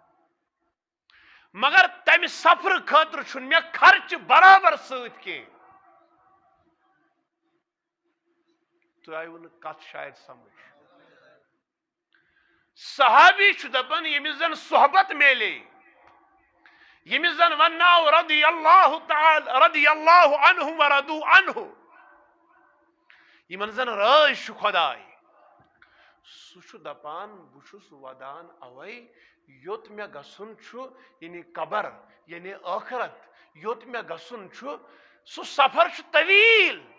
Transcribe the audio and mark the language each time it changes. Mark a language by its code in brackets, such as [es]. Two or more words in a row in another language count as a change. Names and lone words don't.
[ks] مگر تمہِ سفرٕ خٲطرٕ چھُنہٕ مےٚ خرچہٕ برابر سۭتۍ کینٛہہ تۄہہِ آیوٕ نہٕ کتھ شاید سمجھ صحابی چھُ دپان ییٚمِس زن صحبت میلے ییٚمِس زن ونناو [ar] رضی اللہ عنہ ورضوا عنہ [ks] یمن زن رٲضۍ چھُ خۄداے سُہ چھُ دپان بہٕ چھُس ودان اوے یوٚت مےٚ گژھُن چھُ یعنی قبر یعنی ٲخرت یوٚت مےٚ گژھُن چھُ سُہ سفر چھُ طویل